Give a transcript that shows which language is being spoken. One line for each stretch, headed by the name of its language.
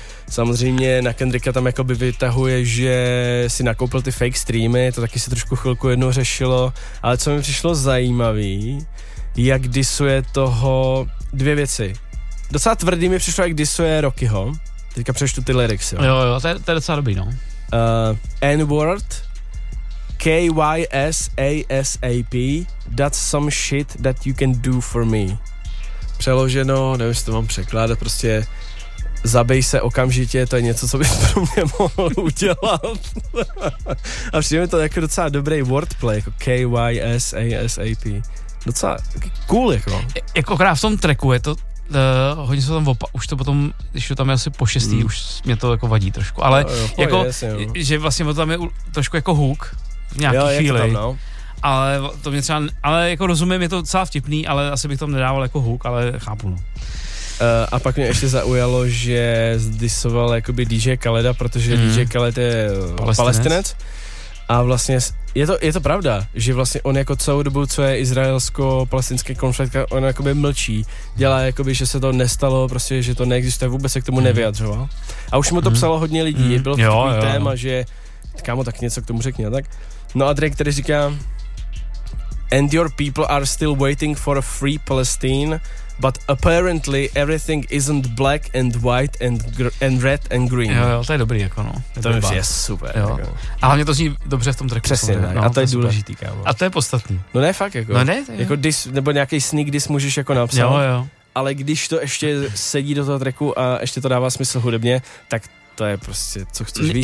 Czech: Samozřejmě na Kendricka tam jakoby vytahuje, že si nakoupil ty fake streamy, to taky se trošku chvilku jednou řešilo, ale co mi přišlo zajímavý, jak disuje toho dvě věci. Docela tvrdý mi přišlo, jak disuje Rockyho. Teďka přečtu ty lyrics, jo. Jo, to je docela dobrý, no.
English: N-word, K-Y-S-A-S-A-P, that's some shit that you can do for me.
Czech: Přeloženo, nevím, jestli to mám překládat, prostě zabij se okamžitě, to je něco, co bys pro mě mohl udělat. A přijde mi to jako docela dobrý wordplay, jako K-Y-S-A-S-A-P. Docela cool, jako. Jako krát v tom tracku je to, hodně se tam už to potom, když to tam je asi po šestý, už mě to jako vadí trošku, ale že vlastně to tam je trošku jako hook v nějaký chvíli. Tam, no. Ale to mě třeba, ale jako rozumím, je to docela vtipný, ale asi bych tam nedával jako hook, ale chápu, no. A pak mě ještě zaujalo, že zdisoval jakoby DJ Khaleda, protože DJ Khaled je palestinec. A vlastně je to pravda, že vlastně on jako celou dobu, co je izraelsko-palestinský konflikt, on jakoby mlčí, dělá jakoby, že se to nestalo, prostě, že to neexistuje, vůbec se k tomu nevyjadřoval. A už mu to psalo hodně lidí, bylo to takový téma, že kámo, tak něco k tomu řekni. Tak. No a Drake tady říká,
English: and your people are still waiting for a free Palestine, but apparently everything isn't black and white and red and green.
Czech: Jo, to je dobrý, jako no. To mi je super. Jo. Jako. A hlavně to zní dobře v tom tracku. Přesně, no, a to je důležitý, kámo. A to je podstatný. No ne, fakt, jako. No ne, jako dis, nebo nějaký sneak dis můžeš jako napsat. Jo, jo. Ale když to ještě sedí do toho tracku a ještě to dává smysl hudebně, tak to je prostě, co chceš víc.